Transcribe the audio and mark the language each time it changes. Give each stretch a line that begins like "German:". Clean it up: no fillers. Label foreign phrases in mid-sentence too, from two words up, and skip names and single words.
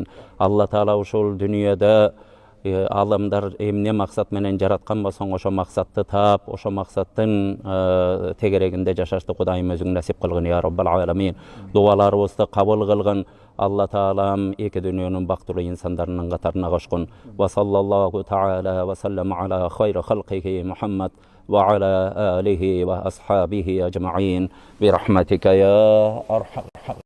Kyrgyz: Алла таала ушул дүйнөдө аламдар эмне максат менен жараткан болсоң, ошо максатты таап, ошо максаттын тегерегинде жашашты Кудайым өзүң насип кылгын
Arabic: يا رب العالمين.
Kyrgyz: Дуаларыбызды кабыл кылгын. Алла таалам эки дүйнөнүн бактылуу инсандарынын катарына кошкун.
Arabic: وصلى الله تعالى وسلم على خير خلقه محمد وعلى آله وأصحابه أجمعين برحمتك يا أرحم